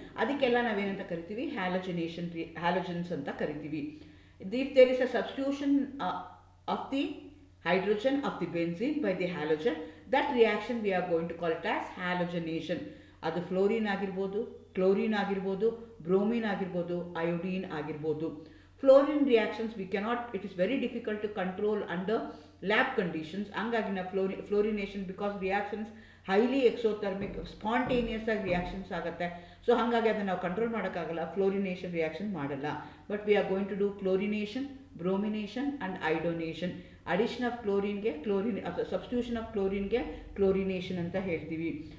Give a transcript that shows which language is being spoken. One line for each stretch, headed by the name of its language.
Kannada: ಅದಕ್ಕೆಲ್ಲ ನಾವೇನಂತ ಕರಿತೀವಿ, ಹ್ಯಾಲೋಜನ್ಸ್ ಅಂತ ಕರಿತೀವಿ.
English: If there is a substitution of the hydrogen of the benzene by the halogen, that reaction we are going to call it as halogenation.
Kannada: ಅದು fluorine ಆಗಿರ್ಬೋದು, chlorine ಆಗಿರ್ಬೋದು, bromine ಆಗಿರ್ಬೋದು, ಅಯೋಡೀನ್ ಆಗಿರ್ಬೋದು.
English: Fluorine reactions we cannot, it is very difficult to control under lab conditions.
Kannada: ಹಂಗಾಗಿ ನಾವು fluorination,
English: because reactions highly exothermic,
Kannada: spontaneous ಆಗಿ reactions ಆಗುತ್ತೆ. So ಹಾಗಾಗಿ ಅದನ್ನು ನಾವು ಕಂಟ್ರೋಲ್ ಮಾಡೋಕ್ಕಾಗಲ್ಲ, ಫ್ಲೋರಿನೇಷನ್ ರಿಯಾಕ್ಷನ್ ಮಾಡಲ್ಲ.
English: But we are going to do chlorination, bromination and iodination.
Kannada: Addition of ಕ್ಲೋರಿನ್ಗೆ chlorine, ಅಥವಾ ಸಬ್ಸ್ಟಿಟ್ಯೂಷನ್ ಆಫ್ ಕ್ಲೋರಿನ್ಗೆ ಕ್ಲೋರಿನೇಷನ್ ಅಂತ ಹೇಳ್ತೀವಿ.